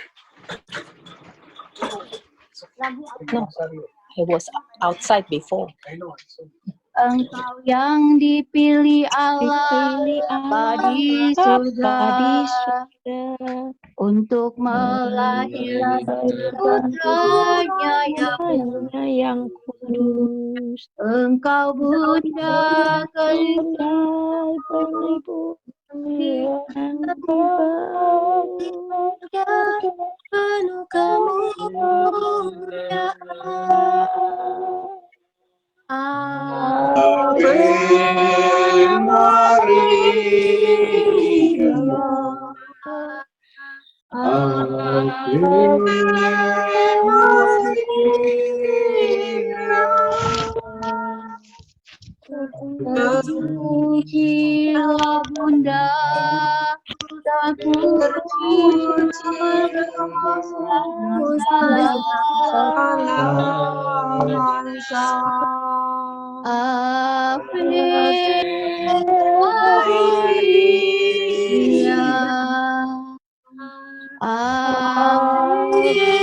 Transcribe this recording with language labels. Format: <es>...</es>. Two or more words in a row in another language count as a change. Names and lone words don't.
<en>No, I was outside before.</en> <id>Engkau yang dipilih Allah di surga untuk melahirkan putranya yang kudus. Engkau Bunda Kedai Penghibur penuh kemuliaan.</id> <la>Ave Maria, Ave Maria,</la> <id>terpujilah Bunda,</id> <la>Ave Maria, Ave</la>